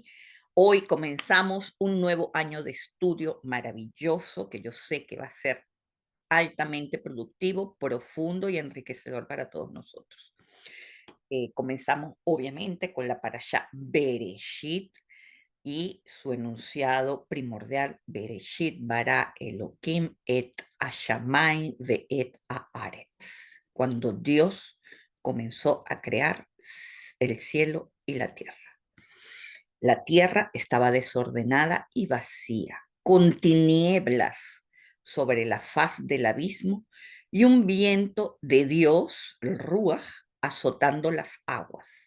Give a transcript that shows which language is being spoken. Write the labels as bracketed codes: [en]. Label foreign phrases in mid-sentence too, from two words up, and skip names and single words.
[es] Hoy comenzamos un nuevo año de estudio maravilloso que yo sé que va a ser altamente productivo, profundo y enriquecedor para todos nosotros. Comenzamos obviamente con la parashá Bereshit y su enunciado primordial: [he] בראשית ברא אלהים את השמים ואת הארץ. [es] Cuando Dios comenzó a crear el cielo y la tierra. La tierra estaba desordenada y vacía, con tinieblas sobre la faz del abismo y un viento de Dios, el Ruach, azotando las aguas.